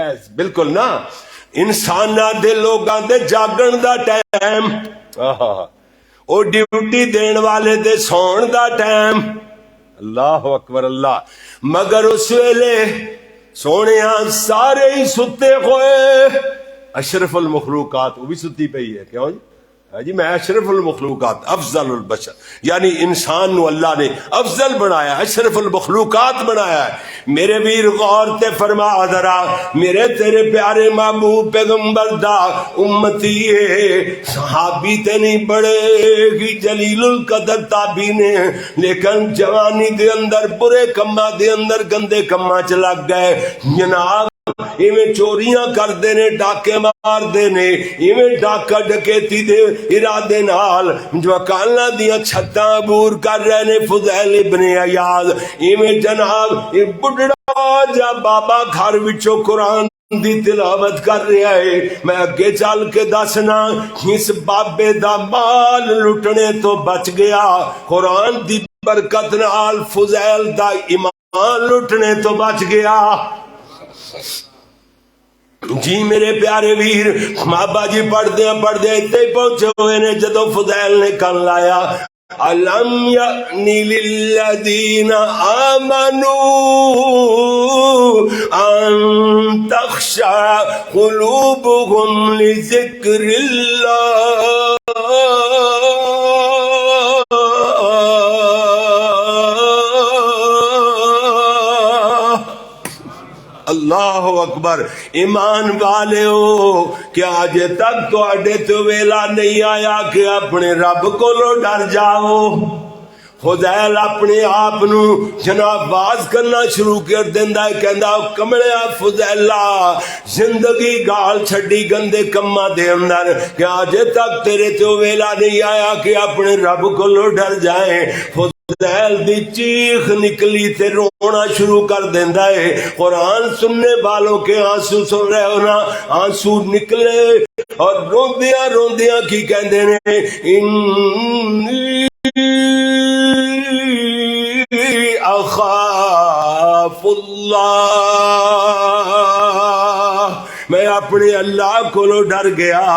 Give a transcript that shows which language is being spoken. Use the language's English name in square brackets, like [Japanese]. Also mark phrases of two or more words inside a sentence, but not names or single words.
[Punjabi] بالکل نا، انساناں دے لوگاں دے جاگن دا ٹائم، او ڈیوٹی دین والے دے سون دا ٹائم، [Arabic] اللہ اکبر اللہ۔ [Punjabi] مگر اس ویلے سونیاں سارے ہی ستے ہوئے، اشرف المخلوقات وہ بھی ستی پئی ہے۔ کیوں جی؟ میں اشرف المخلوقات، افضل البشر، یعنی انسان نو اللہ نے افضل بنایا، اشرف المخلوقات بنایا ہے۔ میرے ویر غور تے فرما ذرا، میرے تیرے پیارے محبوب پیغمبر دا امتی ہے، صحابی تے نہیں بڑے ہی جلیل القدر تابی نے، لیکن جوانی دے اندر برے کماں دے اندر گندے کماں چ لگ گئے جناب۔ ایویں چوریاں کردے نے، ڈاکے مار دے نے، ایویں ڈاکا ڈکیتی دے ارادے نال مکاناں دیاں چھتاں عبور کر رہے نے فضیل ابن عیاض، ایویں جناب یہ بڈڑا جا بابا گھر وچوں قرآن دی تلاوت کر رہا ہے۔ میں اگے چل کے دسنا، اس بابے دا مال لٹنے تو بچ گیا، قرآن دی برکت نال فضیل دا ایمان لٹنے تو بچ گیا۔ جی میرے پیارے ویر بابا جی پڑھدے اتنے پہنچے ہوئے نے جدو فضیل نے کن لایا، [Arabic] أَلَمْ يَأْنِ لِلَّذِينَ آمَنُوا أَن تَخْشَعَ قُلُوبُهُمْ لِذِكْرِ اللَّهِ اللہ اکبر۔ [Punjabi] ایمان والے ہو، کیا اجے تک تواڈے تو ویلا نہیں آیا کہ اپنے رب کولوں ڈر جاؤ؟ فضیل اپنے آپ نو جناب باز کرنا شروع کر دیندا ہے، کہندا کمڑیا فضیلا زندگی گال چھڈی گندے کماں دے اندر، کیا اجے تک تیرے تو ویلا نہیں آیا کہ اپنے رب کولوں ڈر جائیں؟ فضیل دی چیخ نکلی تے رونا شروع کر دیندا ہے. [Urdu] قرآن سننے والوں کے آنسو سن رہے ہو نا, آنسو نکلے اور [Punjabi] روندیاں روندیاں کی کہندے نے [Arabic] انی اخاف اللہ, [Urdu] میں اپنے اللہ کو ڈر گیا.